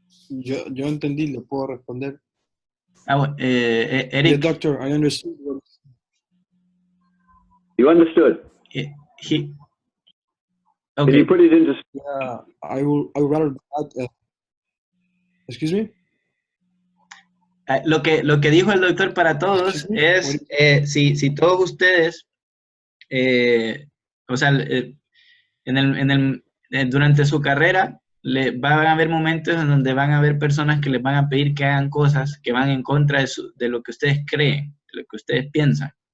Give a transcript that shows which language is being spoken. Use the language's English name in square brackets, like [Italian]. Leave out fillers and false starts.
[Spanish] Yo entendí, le puedo responder. Eric. [English] Yeah, doctor, I understood. You understood? Okay. Can you put it into... Yeah, I would rather add, excuse me? [Spanish] Lo que dijo el doctor para todos es, si todos ustedes, o sea, durante su carrera, van a haber momentos en donde van a haber personas que les van a pedir que hagan cosas que van en contra de lo que ustedes creen, de lo que ustedes piensan.